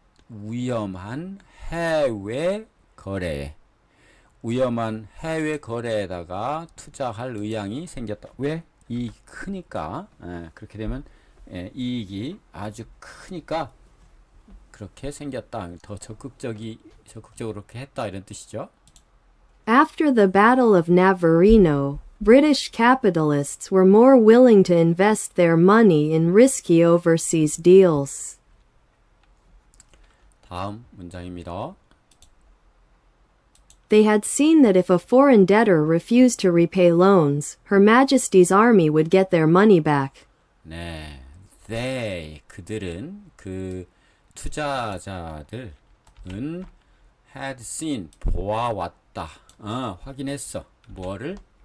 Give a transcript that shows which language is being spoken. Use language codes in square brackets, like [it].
[ko] 위험한 해외 거래에 위험한 해외 거래에다가 투자할 의향이 생겼다. 왜? 이익이 크니까. 그렇게 되면 이익이 아주 크니까 그렇게 생겼다. 더 적극적으로 그렇게 했다 이런 뜻이죠. [en] After the Battle of Navarino, British capitalists were more willing to invest their money in risky overseas deals. [ko] 다음 문장입니다. [en] They had seen that if a foreign debtor refused to repay loans, Her Majesty's army would get their money back. [ko] 네, 그들은 그 투자자들은 had seen 보아왔다. 확인했어. 뭐를?